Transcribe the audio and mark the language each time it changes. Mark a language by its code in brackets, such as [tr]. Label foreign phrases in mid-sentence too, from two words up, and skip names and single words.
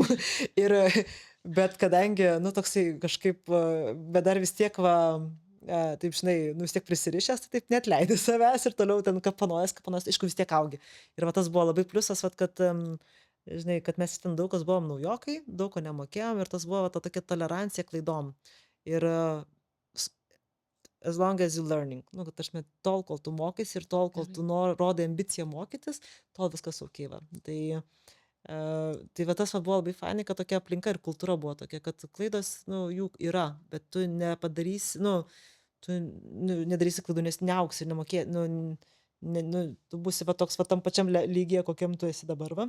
[lt] Ir, bet kadangi, nu, toksai kažkaip, bet dar vis tiek, va, taip, žinai, nu, vis tiek prisirišęs, tai taip netleidai savęs ir toliau ten kapanojęs, aišku, vis tiek augi. Ir va, tas buvo labai pliusas, va, kad, žinai, kad mes ten daug kas buvom naujokai, daug ko nemokėjom ir tas buvo va, ta tokia tolerancija klaidom. [en] Ir s as long as you learning, [lt] nu, kad aš tol, kol tu mokaisi ir tol, kol gerai. tu rodai ambiciją mokytis, tol viskas okei va. Tai va tas va buvo labai fainai, kad tokia aplinka ir kultūra buvo tokia, kad klaidos, nu, jų yra, bet tu nepadarysi, nu, tu nu, nedarysi klaidų, nes neauksi ir nemokė, nu, nu, tu būsi va toks va tam pačiam lygyje, kokiam tu esi dabar va.